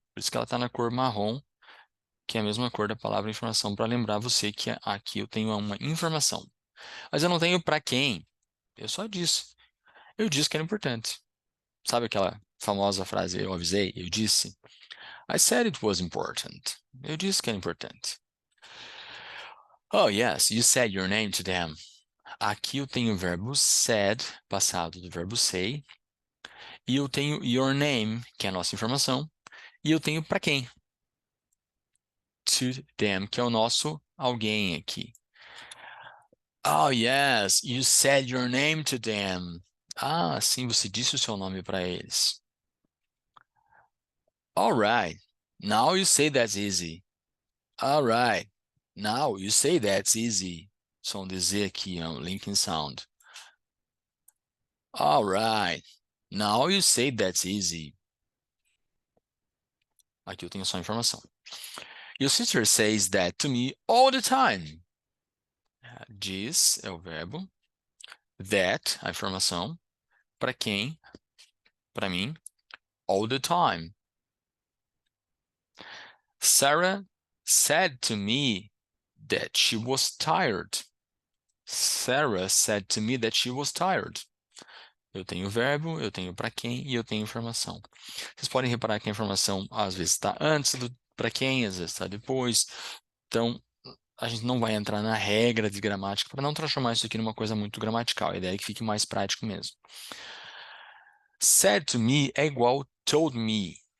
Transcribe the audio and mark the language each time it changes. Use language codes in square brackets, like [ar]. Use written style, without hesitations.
[pt] Por isso que ela está na cor marrom, que é a mesma cor da palavra informação, para lembrar você que aqui eu tenho uma informação. Mas eu não tenho para quem. Eu só disse. Eu disse que era importante. Sabe aquela famosa frase, eu avisei, eu disse? [en] I said it was important. [pt] Eu disse que era importante. [en] Oh, yes, you said your name to them. [pt] Aqui eu tenho o verbo said, passado do verbo say, e eu tenho your name, que é a nossa informação, e eu tenho para quem? [en] To them, [pt] que é o nosso alguém aqui. [en] Oh, yes, you said your name to them. [pt] Sim, você disse o seu nome para eles. [en] All right, now you say that's easy. All right, now you say that's easy. [pt] Som de Z aqui, [en] linking sound. All right, now you say that's easy. [pt] Aqui eu tenho só informação. [en] Your sister says that to me all the time. [pt] Diz é o verbo. That, a informação. Para quem? Para mim. [en] All the time. Sarah said to me that she was tired. Sarah said to me that she was tired. [pt] Eu tenho verbo, eu tenho para quem e eu tenho informação. Vocês podem reparar que a informação às vezes está antes do para quem, às vezes está depois. Então, a gente não vai entrar na regra de gramática para não transformar isso aqui numa coisa muito gramatical. A ideia é que fique mais prático mesmo. [en] Said to me [pt] é igual [en] told me.